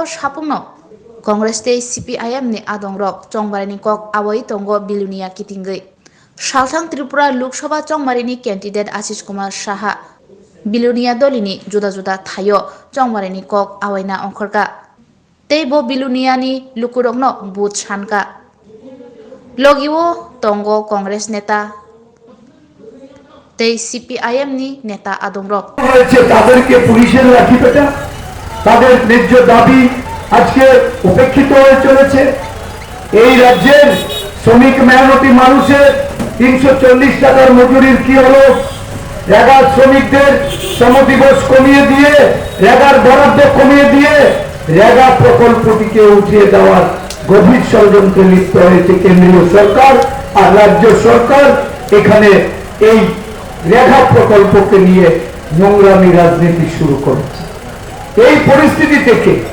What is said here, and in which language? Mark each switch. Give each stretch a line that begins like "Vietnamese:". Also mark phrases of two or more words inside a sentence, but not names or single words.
Kok Borok: sapungno Congress te CPIM ni adongrok Jongmarin kok awai tongo bilunia kitingai Salthang Tripura Lok Sabha Jongmarini candidate Ashish Kumar Shah Bilunia dolini juda-juda thayo Jongmarini kok awaina ongkhorka teibo bilunia ni lukurokno but sanka logiwo tongo Congress neta tei CPIM ni neta adongrok
Bangla: তাদেরকে পুলিশের লাঠিপেটা তাদের ন্যায্য দাবি আজকে উপেক্ষিত হয়ে চলেছে এই রাজ্যের শ্রমিক মেহনতি মানুষের 340 টাকার মজুরির কি হলো রেগার শ্রমিকদের শ্রমদিবস কমিয়ে দিয়ে রেগার বরাদ্দ কমিয়ে দিয়ে রেগা প্রকল্পটিকে উঠিয়ে দেওয়ার গভীর ষড়যন্ত্রে লিপ্ত হয়েছে কেন্দ্রীয় সরকার আর রাজ্য সরকার এখানে এই রেগা প্রকল্পকে নিয়ে নোংরামি রাজনীতি শুরু করেছে এই পরিস্থিতি থেকে